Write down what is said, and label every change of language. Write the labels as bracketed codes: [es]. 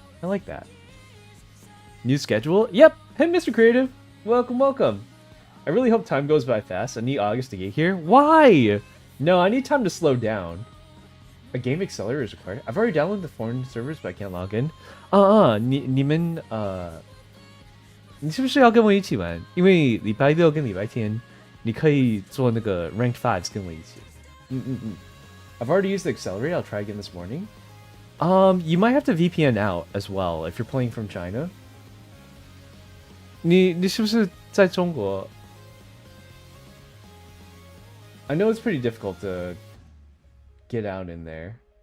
[en] I like that. New schedule? Yep. Hey, Mr. Creative. Welcome, welcome. I really hope time goes by fast. I need August to get here. Why? No, I need time to slow down. A game accelerator is required. I've already downloaded the foreign servers, but I can't log in. [zh] 你们你是不是要跟我一起玩？因为礼拜六跟礼拜天，你可以做那个 Ranked Fives 跟我一起。 [en] I've already used the accelerator. I'll try again this morning. You might have to VPN out as well if you're playing from China. [zh] 你是不是在中国？ [en] I know it's pretty difficult to get out in there.